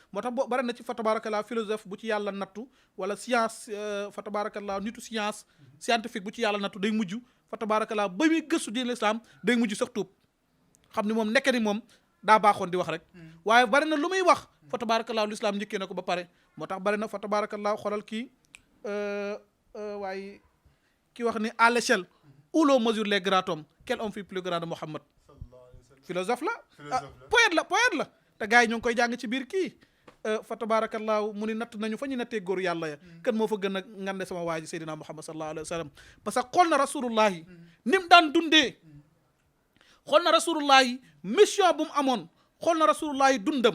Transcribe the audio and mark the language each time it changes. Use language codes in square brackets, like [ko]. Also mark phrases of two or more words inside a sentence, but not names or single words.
[wo] Moo tax bo-, bari na ci [ar] fa tabarakallah [wo] philosophe bu ci yàlla nattu, wala science, euh, [ar] fa tabarakallah [wo] nitu science, scientifique bu ci yàlla nattu day mujj [ar] fa tabarakallah [wo] ba muy gëstu diine l'islam day mujj sax tuub. Xam ni moom nekke ni moom daa baaxoon di wax rek. Hmm. Waaye bari na lu muy wax [ar] fa tabarakallah [wo] l'islam njëkkee na ko ba pare. Moo tax bari na [ar] fa tabarakallah [wo] xoolal kii, euh, euh, waaye ki wax ni [fr] à l'échelle où l'on mesure les grands hommes, quel homme fut plus grand de Mohammed? [ar] Sallallahu alayhi wa sallam. [wo] Philosophe la. Philosophe Ah, la. poète la, poète la. Te gars yi ñoo ngi koy jàng ci biir kii. Euh, [ar] fa tabarakallah [wo] mu ni natt nañu fa ñu nattee góor yàlla ya. Hmm. Kan moo fa gën a ngande sama waa ji Seydina Muhammad [ar] sallallahu alayhi wa sallam? [wo] Parce que xool na Rasulullah yi. Hmm. Ni mu daan dundee. Hmm. Xool na Rasulullah yi mission bu mu amoon. Xool na Rasulullah yi dundam.